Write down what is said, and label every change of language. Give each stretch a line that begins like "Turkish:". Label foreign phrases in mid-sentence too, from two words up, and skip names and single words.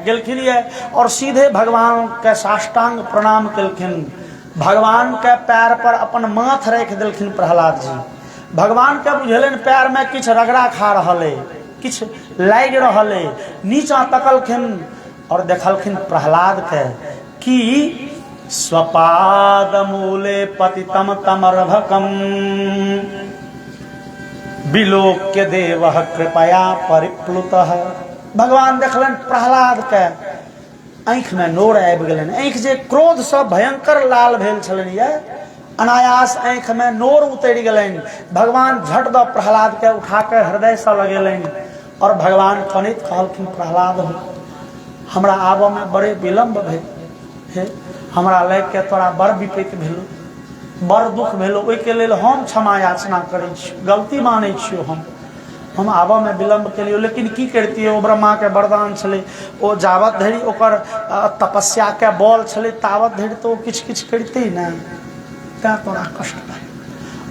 Maithili: गेलखिन ये और सीधे भगवान के साष्टांग प्रणाम केलखिन। भगवान के पैर पर अपन माथ रख देलखिन प्रहलाद जी। भगवान के बुझेलन पैर में किछ रगड़ा खा रहले, किछ लाग रहले, नीचा तकलखिन और देखलखिन प्रहलाद के कि
Sanskrit: स्वपाद मूले पतितम तमरभकम विलोक्य देव कृपया परिप्लुतः।
Maithili: भगवान देखलन प्रहलाद के आंख में नोर आबि गेलन। आंख जे क्रोध से भयंकर लाल भेल छलन, ये अनायास आंख में नोर उतरि गेलन। भगवान झट द प्रहलाद के उठा के हृदय से लगेलन और भगवान कनित कहलखिन, प्रहलाद हो, हमरा आबऽ में बड़े विलम्ब भेल हे, हमरा लग के तोरा बड़ विपत्ति भेलो, बड़ दुख भेलो, ओहि के लेल हम क्षमा याचना करै छी, गलती मानै छियो, हम आबऽ में विलम्ब केलियो, लेकिन की करतियै, ओ ब्रह्मा के वरदान छलै, ओ जावत धरि ओकर तपस्या के बल छलै तावत धरि तो किछ किछ करिते न, तें तोरा कष्ट भेल।